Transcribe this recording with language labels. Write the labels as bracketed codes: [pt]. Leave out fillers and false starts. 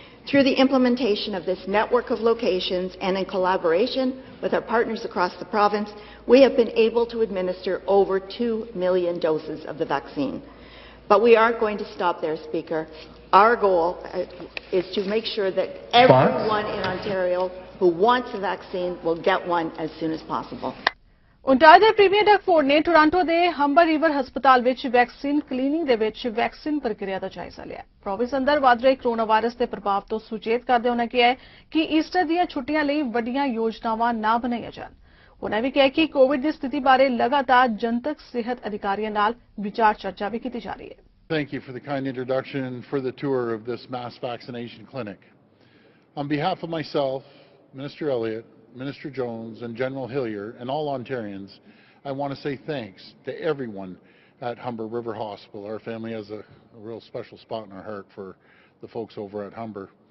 [en] Through the implementation of this network of locations and in collaboration with our partners across the province, we have been able to administer over 2 million doses of the vaccine. But we aren't going to stop there, Speaker. Our goal is to make sure that everyone in Ontario who wants a vaccine will get one as soon as possible. [pa] Ontario ਦੇ premier Doug Ford ਨੇ Toronto ਦੇ Humber river ਹਸਪਤਾਲ ਵਿੱਚ vaccine cleaning ਦੇ ਵਿੱਚ vaccine ਪ੍ਰਕਿਰਿਆ ਦਾ ਜਾਇਜ਼ਾ ਲਿਆ। ਪ੍ਰੋਵਿੰਸ ਅੰਦਰ ਵੱਧ ਰਹੇ ਕੋਰੋਨਾ ਵਾਇਰਸ ਦੇ ਪ੍ਰਭਾਵ ਤੋਂ ਸੁਚੇਤ ਕਰਦੇ ਉਹਨਾਂ ਕਿਹਾ ਕਿ ਈਸਟਰ ਦੀਆਂ ਛੁੱਟੀਆਂ ਲਈ ਵੱਡੀਆਂ ਯੋਜਨਾਵਾਂ ਨਾ ਬਣਾਈਆਂ ਜਾਣ। ਉਹਨਾਂ ਵੀ ਕਿਹਾ ਕਿ ਕੋਵਿਡ ਦੀ ਸਥਿਤੀ ਬਾਰੇ ਲਗਾਤਾਰ ਜਨਤਕ ਸਿਹਤ ਅਧਿਕਾਰੀਆਂ ਨਾਲ ਵਿਚਾਰ ਚਰਚਾ ਵੀ ਕੀਤੀ ਜਾ ਰਹੀ ਹੈ। [en] Thank you for the kind introduction and for the tour of this mass vaccination clinic. On behalf of myself, Minister Elliott, Minister Jones and General Hillier and all Ontarians, I want to say thanks to everyone at Humber River Hospital. Our family has a real special spot in our heart for the folks over at Humber.